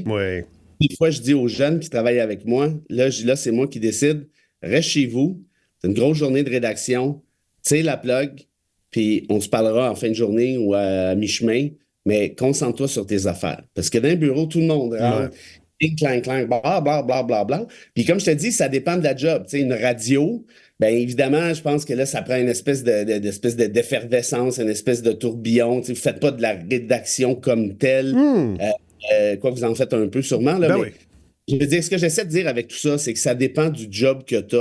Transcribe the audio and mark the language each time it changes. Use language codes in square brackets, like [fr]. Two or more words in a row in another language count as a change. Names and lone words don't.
[fr] Oui. Des fois, je dis aux jeunes qui travaillent avec moi, là, c'est moi qui décide, reste chez vous, c'est une grosse journée de rédaction. tire la plug, puis on se parlera en fin de journée ou à mi-chemin, mais concentre-toi sur tes affaires. Parce que dans un bureau, tout le monde rentre, clang, clang, clang, bla, bla, bla, bla, bla. Puis comme je te dis, ça dépend de la job. Tu sais, une radio, bien évidemment, je pense que là, ça prend une espèce d'effervescence, une espèce de tourbillon. Tu sais, vous ne faites pas de la rédaction comme telle. Quoi, vous en faites un peu sûrement. Là, mais oui. Je veux dire, ce que j'essaie de dire avec tout ça, c'est que ça dépend du job que tu as.